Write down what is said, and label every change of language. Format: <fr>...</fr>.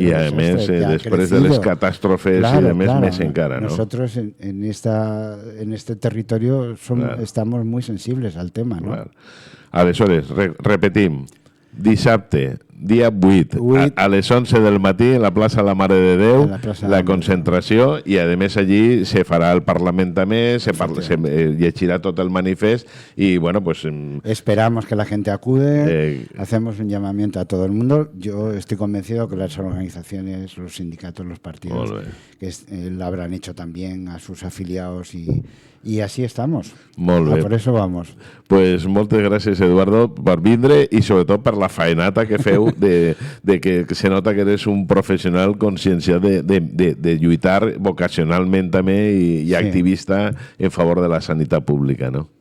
<es>y además después de las catástrofes y demás</es> <ca>més encara,</ca> <es>¿no? Nosotros en este territorio estamos muy sensibles al tema, ¿no? Claro.</es> <ca>Aleshores, repetim, dissabte, dia 8, a les 11 del matí en la plaça La Mare de Déu, la concentració, i a més allí se farà el Parlament també, se llegirà tot el manifest</ca> <es>y bueno, pues... Esperamos que la gente acude, hacemos un llamamiento a todo el mundo. Yo estoy convencido que las organizaciones, los sindicatos, los partidos, que lo habrán hecho también a sus afiliados y así estamos.</es> <ca>Molt bé.</ca> <es>Por eso vamos.</es> <ca>Pues moltes gràcies, Eduardo, per vindre i sobretot per la faenata que feu de que se nota que eres un professional conscienciat de lluitar vocacionalment també i activista en favor de la sanitat pública, no?</ca>